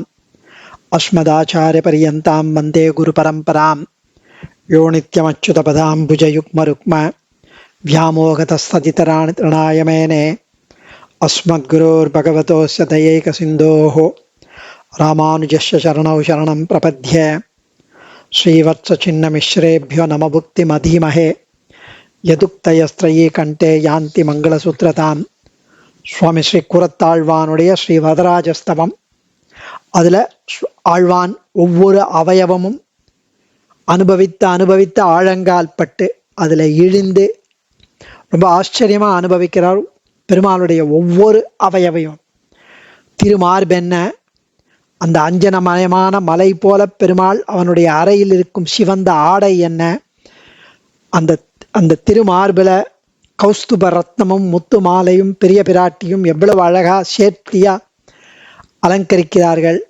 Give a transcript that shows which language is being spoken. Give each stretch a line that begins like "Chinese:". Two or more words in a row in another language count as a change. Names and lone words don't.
Sanskrit: अस्मदाचार्यपर्यन्तां वन्दे गुरुपरम्परां यो नित्यमच्युतपदाम्बुजयुग्मरुक्म व्यामोहतस्तदितराणि तृणाय मेने अस्मद्गुरोर्भगवतोस्य दयैकसिन्धोः रामानुजस्य चरणौ शरणं प्रपद्ये श्रीवत्सचिन्नमिश्रेभ्यो नमभुक्तिमधीमहे यदुक्तयस्त्रयी कण्ठे यान्ति मङ्गलसूत्रताम्
Tamil: சுவாமி ஸ்ரீ கூரத்தாழ்வானுடைய ஸ்ரீ வரதராஜஸ்தவம். அதில் ஆழ்வான் ஒவ்வொரு அவயவமும் அனுபவித்த ஆழங்கால் பட்டு அதில் இழிந்து ரொம்ப ஆச்சரியமாக அனுபவிக்கிறார். பெருமாளுடைய ஒவ்வொரு அவயவையும் திருமார்பென்ன அந்த அஞ்சனமயமான மலை போல பெருமாள் அவனுடைய அறையில் இருக்கும் சிவந்த ஆடை என்ன, அந்த திருமார்பில் கௌஸ்துப ரத்னமும் முத்து மாலையும் பெரிய பிராட்டியும் எவ்வளவு அழகா சேர்த்தியா அலங்கரிக்கிறார்கள்.